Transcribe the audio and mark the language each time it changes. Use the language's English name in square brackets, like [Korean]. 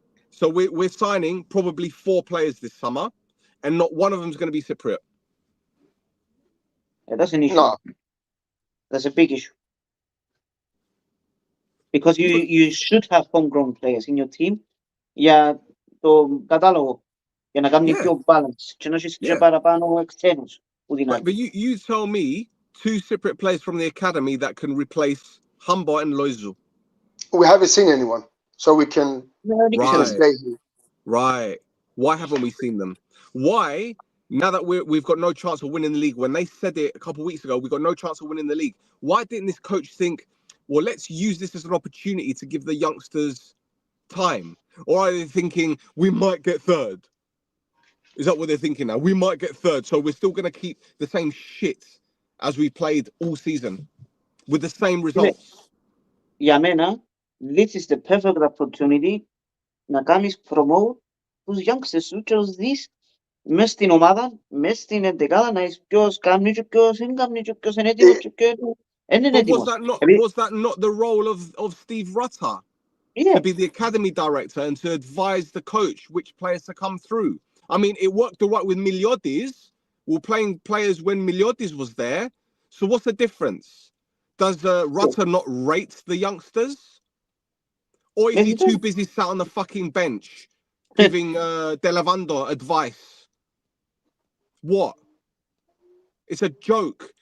[English] So we're signing probably 4 players this summer, and not one of them is going to be Cypriot. Yeah, that's an issue. No. That's a big issue. Because you should have homegrown players in your team. Yeah, [Greek] το κατάλογο Για να κάνει πιο balance. Και να έχεις και παραπάνω εξένους. [English] But you tell me 2 Cypriot players from the academy that can replace Humber and Loizu. We haven't seen anyone, so we can say. Right. Why haven't we seen them? Why, now that we've got no chance of winning the league, when they said it a couple of weeks ago, we've got no chance of winning the league, why didn't this coach think, well, let's use this as an opportunity to give the youngsters time? Or are they thinking, we might get third? Is that what they're thinking now? We might get third, so we're still going to keep the same shit as we played all season with the same results. [Greek] Για μένα, [English] this is the perfect opportunity [Greek] να κάνεις promote τους youngsters σου και τους δεις μες στην ομάδα, μες στην εντεκάδα να είσαι ποιος κάνει και ποιος δεν κάνει και ποιος είναι έτοιμος και ποιος είναι έτοιμος. [English] Was that not the role of Steve Rutter? To be the academy director and to advise the coach which players to come through? I mean, it worked all right with Miliotis. We're playing players when Miliotis was there. So what's the difference? Does Rutter not rate the youngsters? Or is he too busy sat on the fucking bench giving De Lavando advice? What? It's a joke.